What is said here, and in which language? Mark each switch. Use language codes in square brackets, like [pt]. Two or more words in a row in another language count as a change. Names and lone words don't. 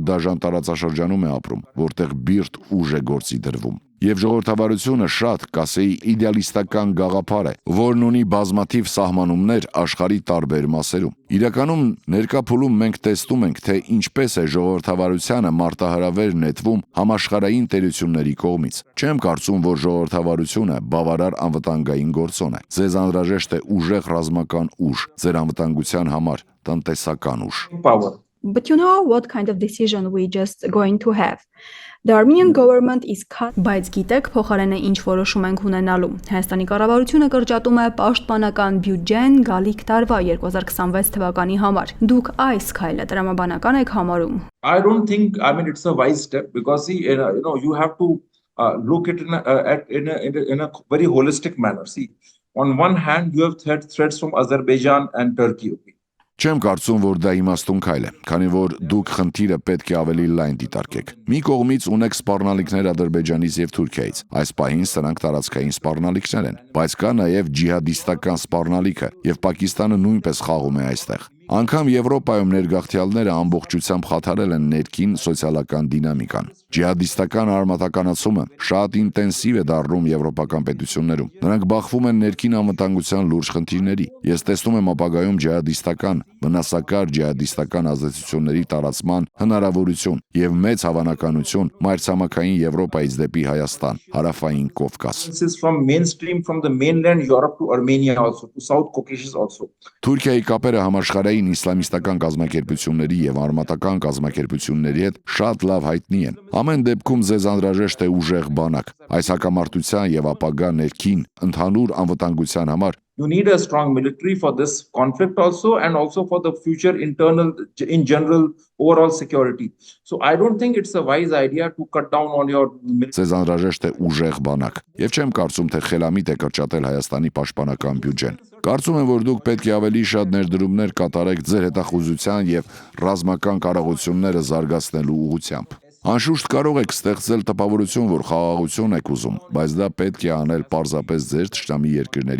[hy] դաժան տարածաշրջանում է ապրում, որտեղ բիրտ ուժ է գործի դրվում։ Եվ ժողովրդավարությունը շատ, կասեի, իդեալիստական գաղափար է, որն ունի բազմաթիվ սահմանումներ աշխարհի տարբեր մասերում։ Իրականում ներկա փուլում մենք տեսնում ենք, թե ինչպես է ժողովրդավարությանը մարտահրավեր նետվում համաշխարհային տերությունների կողմից։ Չեմ կարծում, որ ժողովրդավարությունը բավարար անվտանգային գործոն է։ Ձեզ անհրաժեշտ է ուժեղ ռազմական ուժ, ձեր անվտանգության համար տնտեսական ուժ։ [en] But you know what kind of decision we just going to have. The Armenian government is cut. [hy] Բայց գիտեք փոխարենը ինչ որոշում ենք ունենալու։ Հայաստանի կառավարությունը կրճատում է պաշտպանական բյուջեն գալիք տարվա 2026 թվականի համար։ Դուք այս քայլը տրամաբանական եք համարում։ [en] I don't think, it's a wise step because see, you have to look at in a very holistic manner. See, on one hand, you have threats from Azerbaijan and Turkey. [hy] Չեմ կարծում, որ դա իմաստուն քայլ է, քանի որ դուք խնդիրը պետք է ավելի լայն դիտարկեք։ Մի կողմից ունեք սպառնալիքներ Ադրբեջանից եւ Թուրքիայից։ Այս պահին սրանք տարածքային սպառնալիքներ են, բայց կա նաեւ ջիհադիստական սպառնալիքը, եւ Պակիստանը նույնպես խաղում է այստեղ։ Անգամ Եվրոպայում ներգաղթյալները ամբողջությամբ խաթարել են ներքին սոցիալական դինամիկան։ Ջիհադիստական արմատականացումը շատ ինտենսիվ է դառնում եվրոպական պետություններում։ Նրանք բախվում են ներքին անվտանգության լուրջ խնդիրների։ Ես տեսնում եմ ապագայում ջիհադիստական, վնասակար ջիհադիստական ազդեցությունների տարածման հնարավորություն եւ մեծ հավանականություն մայրցամաքային Եվրոպայից դեպի Հայաստան, Հարավային Կովկաս։ [en] From mainstream, from the mainland Europe to Armenia also, to South Caucasus also. [hy] Թուրքիայի կապերը համաշխարհային իսլամիստական կազմակերպությունների եւ արմատական կազմակերպությունների հետ շատ լավ հայտնի են։ Ամեն դեպքում ձեզ անհրաժեշտ է ուժեղ բանակ։ Այս հակամարտության եւ ապագա ներքին ընդհանուր անվտանգության համար [en] You need a strong military for this conflict also, and also for the future internal, in general, overall security. So I don't think it's a wise idea to cut down on your military. [hy] Ձեզ անհրաժեշտ է ուժեղ բանակ, եւ չեմ կարծում, թե խելամիտ է կրճատել Հայաստանի պաշտպանական բյուջեն։ Կարծում եմ, որ դուք պետք է ավելի շատ ներդրումներ կատարեք ձեր հետախուզության եւ ռազմական կարողությունները զարգացնելու ուղղությամբ։ Անշուշտ կարող եք ստեղծել տպավորություն, որ խաղաղություն եք ուզում, բայց դա պետք է անել պարզապես ձեր թշնամի երկրների